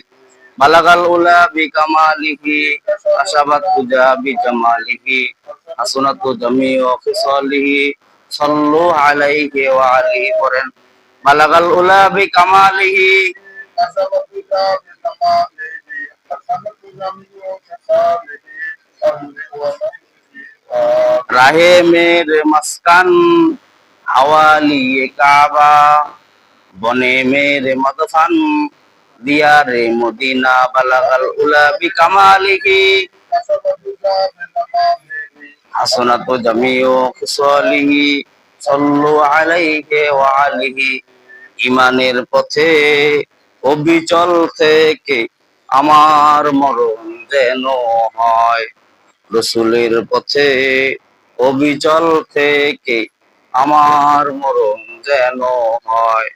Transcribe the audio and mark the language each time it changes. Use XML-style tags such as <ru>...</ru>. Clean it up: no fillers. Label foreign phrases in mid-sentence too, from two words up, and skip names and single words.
<ar>بلغ الأولى بكماله كشفت الدجى بجماله حسنت جميع خصاله صلوا عليه وعليه قرن. بلغ الأولى بكماله كشفت الدجى بجماله حسنت جميع</ar> <ur>خصاله راہے میرے مسکن حوالی کعبہ بنے میرے مدفن دیا رے مدینہ</ur> <ar>بلغ العلى بكماله حسنت جميع خصاله صلوا عليه و آله.</ar> <bn>ইমানের পথে অবিচল থেকে আমার মরণ যেন হয়, রসুলের পথে অবিচল থেকে আমার মরণ যেন হয়।</bn>